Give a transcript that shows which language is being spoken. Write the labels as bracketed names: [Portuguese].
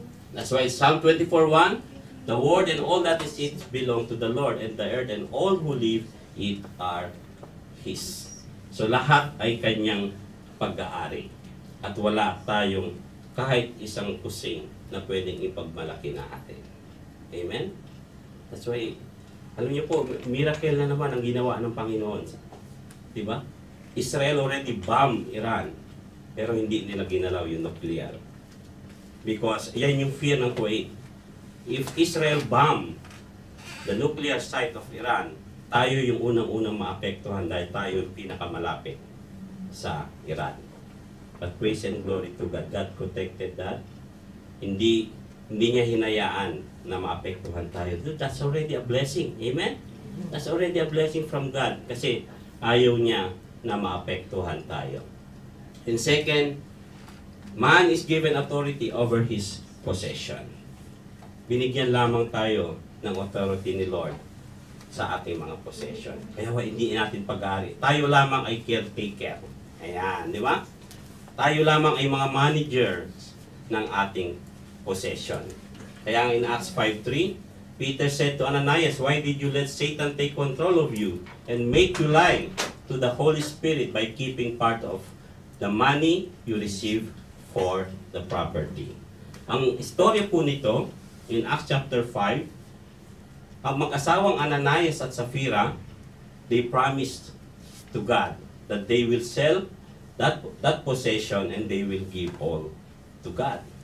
[English] That's why Psalm 24:1, "The world and all that is it belong to the Lord, and the earth and all who live it are His." [Filipino] So lahat ay kanyang pag-aari. At wala tayong kahit isang kusing na pwedeng ipagmalaki natin. Amen? [English] That's why, [Filipino] alam niyo po, miracle na naman ang ginawa ng Panginoon. Diba? [English] Israel already bombed Iran, [Filipino] pero hindi nila ginalaw yung nuclear. Because yan yung fear ng Kuwait. [English] If Israel bomb the nuclear site of Iran, [Filipino] tayo yung unang-unang maapektuhan dahil tayo yung pinakamalapit sa Iran. [English] But praise and glory to God. God protected that. [Filipino] Hindi niya hinayaan na maapektuhan tayo. [English] That's already a blessing. Amen? That's already a blessing from God. [Filipino] Kasi ayaw niya na maapektuhan tayo. [English] And second, man is given authority over his possession. [Filipino] Binigyan lamang tayo ng authority ni Lord sa ating mga possession. Kaya hindi natin pag-aari. Tayo lamang ay caretaker. Ayan, di ba? Tayo lamang ay mga managers ng ating possession. [English] Kaya in Acts 5:3, Peter said to Ananias, "Why did you let Satan take control of you and make you lie to the Holy Spirit by keeping part of the money you receive for the property?" [Filipino] Ang istorya po nito, [English] in Acts chapter 5, [Filipino] ang mag-asawang Ananias at Sapphira, [English] they promised to God that they will sell that possession and they will give all to God.